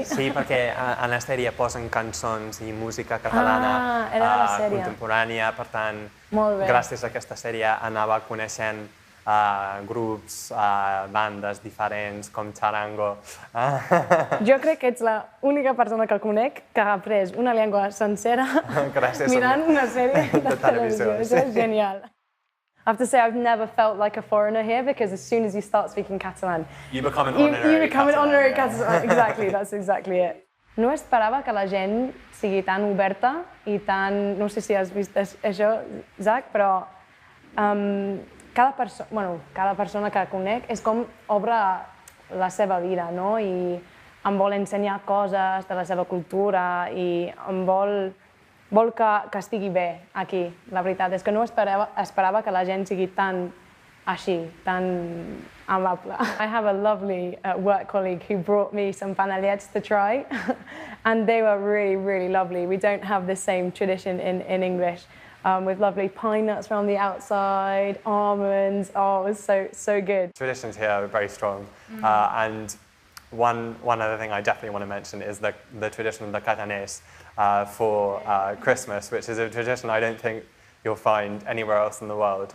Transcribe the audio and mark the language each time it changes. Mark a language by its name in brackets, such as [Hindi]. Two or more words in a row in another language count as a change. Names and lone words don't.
[Catalan] Sí, perquè en la sèrie posen cançons i música catalana contemporània, per tant, gràcies a aquesta sèrie anava coneixent grups, bandes diferents com xarango. Jo crec que ets l'única persona que conec que ha après una llengua sencera mirant una sèrie de televisió. Això és genial. [English] I have to say, I've never felt like a foreigner here, because as soon as you start speaking Catalan, you become an honorary Catalan. Exactly, that's exactly it. [Catalan] No esperava que la gent sigui tan oberta i tan... No sé si has vist això, Zach, però cada persona que conec és com obre la seva vida, no? I em vol ensenyar coses de la seva cultura i em vol que estigui bé aquí. La veritat és que no esperava que la gent sigui tan així, tan amable. [English] I have a lovely work colleague who brought me some panellets to try, and they were really, really lovely. We don't have the same tradition in English, with lovely pine nuts around the outside, almonds. Oh, it was so good. Traditions here are very strong, and one other thing I definitely want to mention is the tradition of the caganers for Christmas, which is a tradition I don't think you'll find anywhere else in the world.